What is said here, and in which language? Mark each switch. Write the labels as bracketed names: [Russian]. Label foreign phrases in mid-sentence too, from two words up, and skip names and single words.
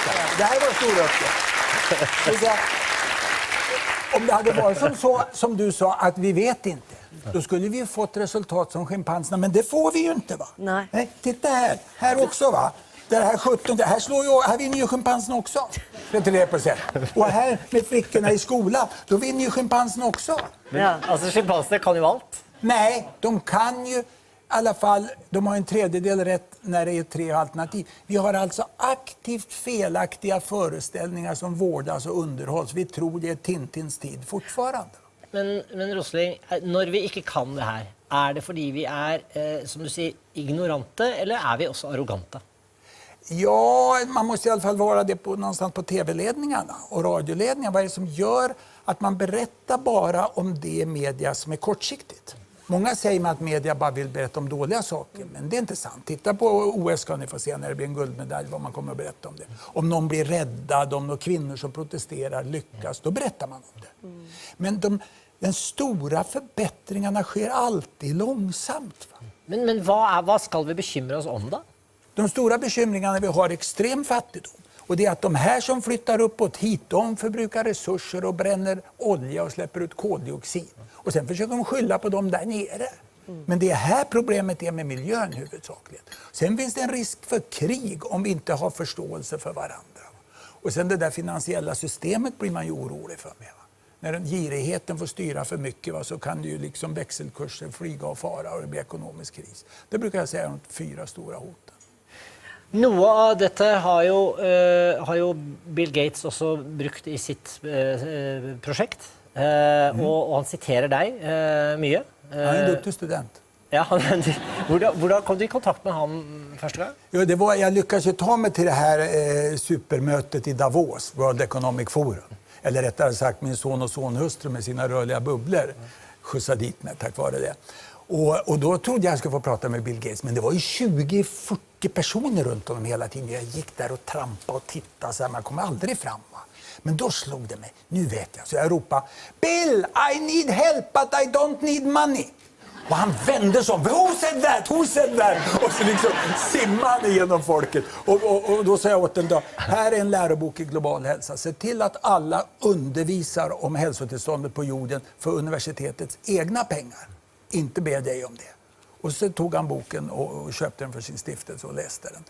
[Swedish] Det här är vår stora upptäckt. Det vill säga, om det hade varit som du sa, att vi vet inte, då skulle vi ju fått resultat som schimpanserna, men det får vi ju inte, va? Nej. Titta här också, va? Det här 17, det här slår ju, här vinner ju schimpanserna också. 33%. Och här med flickorna i skolan, då vinner ju schimpanserna också. Ja. [Norwegian] Altså, Schimpanser kan jo alt. [Swedish] Nej, de kan ju i alla fall, de har en tredjedel rätt när det är 3 alternativ. Vi har alltså aktivt felaktiga föreställningar som vårdas och underhålls. Vi tror det är Tintins tid fortfarande. [Norwegian] Men Rosling, når vi ikke kan det her, er det fordi vi er, som du sier, ignorante, eller er vi også arrogante? [Swedish] Ja, man måste i alla fall vara det någonstans på tv-ledningarna och radioledningarna. Vad är det som gör att man berättar bara om det media som är kortsiktigt? Många säger att media bara vill berätta om dåliga saker, men det är inte sant. Titta på OS ska ni få se när det blir en guldmedalj, vad man kommer att berätta om det. Om någon blir räddad, om några kvinnor som protesterar lyckas, då berättar man om det. Men den stora förbättringarna sker alltid långsamt. Va? [Norwegian] Men hva skal vi bekymre oss om da? [Swedish] De stora bekymringarna vi har extrem fattigdom. Och det är att de här som flyttar uppåt hit, de förbrukar resurser och bränner olja och släpper ut koldioxid. Och sen försöker de skylla på dem där nere. Men det här problemet är med miljön huvudsakligen. Sen finns det en risk för krig om vi inte har förståelse för varandra. Och sen det där finansiella systemet blir man ju orolig för. Med, va? När girigheten får styra för mycket, va, så kan det ju liksom växelkurser flyga och fara och det blir ekonomisk kris. Det brukar jag säga är de 4 stora hoten. [Norwegian] Noe av dette har jo Bill Gates også brukt i sitt prosjekt, og han siterer deg mye. [Swedish] Han är en duktig student. [Norwegian] Ja, hvordan kom du i kontakt med han første gang? [Swedish] Jo, jag lyckades ju ta mig till det här supermötet i Davos, World Economic Forum. Eller rättare sagt min son och sonhustru med sina rörliga bubblor skjutsade dit mig tack vare det. Och då trodde jag skulle få prata med Bill Gates, men det var ju 20-40 personer runt honom hela tiden. Jag gick där och trampade och tittade så här, man kommer aldrig fram. Va? Men då slog det mig, nu vet jag. Så jag ropade, [English] Bill, I need help but I don't need money. [Swedish] Och han vände sig om, [English] who said that, who said that? [Swedish] Och så liksom simmade han igenom folket. Och då sa jag åt den då, här är en lärobok i global hälsa. Se till att alla undervisar om hälsotillståndet på jorden för universitetets egna pengar. Inte be dig om det. Och så tog han boken och köpte den för sin stiftelse och läste den.